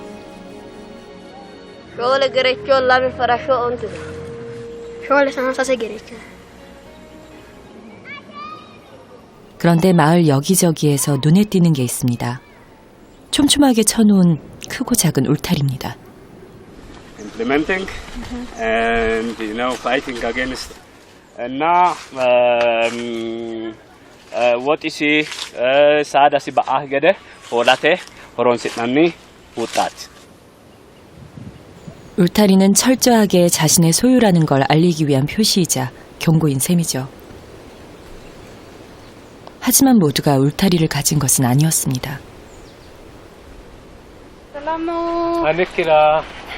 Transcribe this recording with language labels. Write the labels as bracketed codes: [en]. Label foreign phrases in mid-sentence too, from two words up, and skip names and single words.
[ko] 그런데 마을 여기저기에서 눈에 띄는 게 있습니다. 촘촘하게 쳐놓은 크고 작은 울타리입니다. Implementing and fighting against na what is saada si baah gede holate horon sitnani utat. 울타리는 철저하게 자신의 소유라는 걸 알리기 위한 표시이자 경고인 셈이죠. 하지만 모두가 울타리를 가진 것은 아니었습니다. 아니키라.